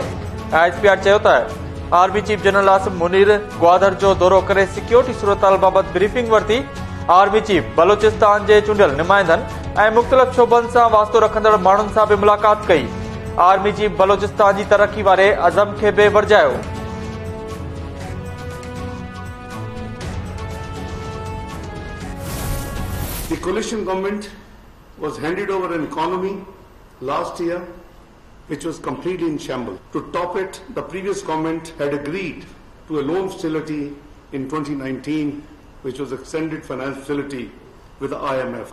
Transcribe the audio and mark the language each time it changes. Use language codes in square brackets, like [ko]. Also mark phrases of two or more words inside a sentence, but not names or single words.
[sd] ISPR चयो त [en] army chief [sd] जनरल आसिम मुनीर ग्वादर जो दौरो करे सिक्योरिटी सूरतहाल बाबति ब्रीफिंग वरिती। [en] army chief [sd] बलोचिस्तान जे चूंडियल नुमाइंदनि ऐं मुख़्तलिफ़ शोबनि सां वास्तो रखंदड़ माण्हुनि सां बि मुलाक़ात कई। [en] army chief [sd] बलोचिस्तान जी तरक़ी वारे अज़म खे बि वरजायो। [en] The coalition government was handed over an economy last year which was completely in shambles. To top it, the previous government had agreed to a loan facility in 2019, which was extended finance facility with the IMF.